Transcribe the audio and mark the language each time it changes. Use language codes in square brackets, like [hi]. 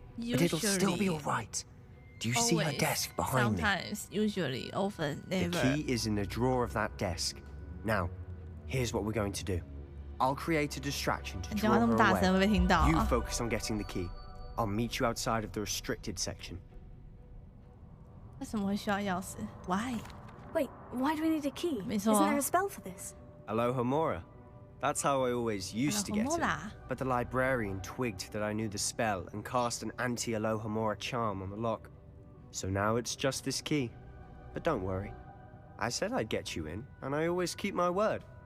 [en] But it'll still be all right. Do you see her desk behind me? Sometimes, usually, often, never. The key is in the drawer of that desk. Now, here's what we're going to do. I'll create a distraction to draw her away. You focus on getting the key. I'll meet you outside of the restricted section. [zh] 为什么会需要钥匙 ？ [en] Why? Wait, why do we need a key? [zh] 没错 [en] Isn't there a spell for this? Alohomora. That's how I always used to get it. But the librarian twigged that I knew the spell and cast an anti-Alohomora charm on the lock. So now it's just this key. But don't worry. I said I'd get you in, and I always keep my word.